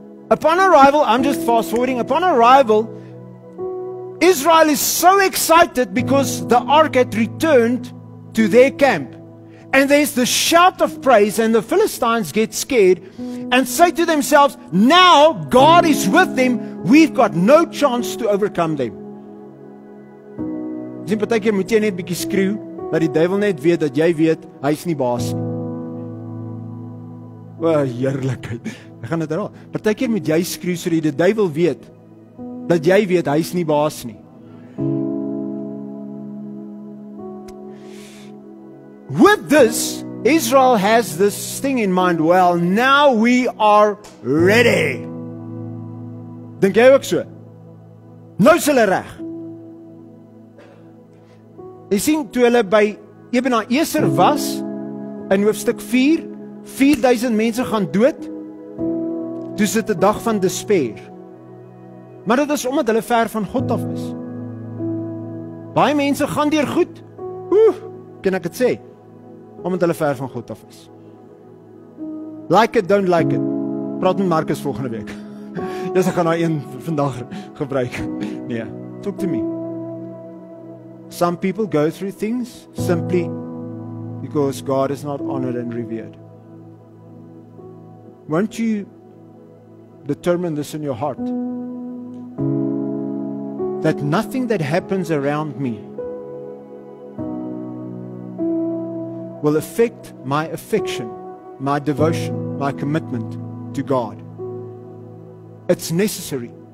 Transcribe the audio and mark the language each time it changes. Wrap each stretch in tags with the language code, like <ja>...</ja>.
<en>Upon arrival, I'm just fast forwarding, upon arrival, Israel is so excited because the Ark had returned to their camp. And there's the shout of praise, and the Philistines get scared and say to themselves, now God is with them, we've got no chance to overcome them.</en> <af>Sien, partykeer moet jy net bietjie skreeu, dat die duiwel net weet dat jy weet, hy's nie baas nie. O, heerlikheid. Ek gaan dit herhaal. Partykeer moet jy skreeu sodat die duiwel weet dat jy weet hy's nie baas nie.</af> <en>With this, Israel has this thing in mind. Well, now we are ready.</en> <af>Dink jy ook so? Nou is hulle reg. Jy sien, toe hulle by Ebenezer was, in hoofstuk 4, 4000 mense gaan dood, toe is dit 'n dag van despair. Maar dit is omdat hulle ver van God af is. Baie mense gaan deur goed, kan ek dit sê, omdat hulle ver van God af is.</af> <en>Like it, don't like it.</en> <af>Praat met Marcus volgende week. Yes, ek gaan nou een vandag gebruik.</af> <en>Nee, talk to me. Some people go through things simply because God is not honored and revered. Won't you determine this in your heart? That nothing that happens around me will affect my affection, my devotion, my commitment to God. It's necessary.</en>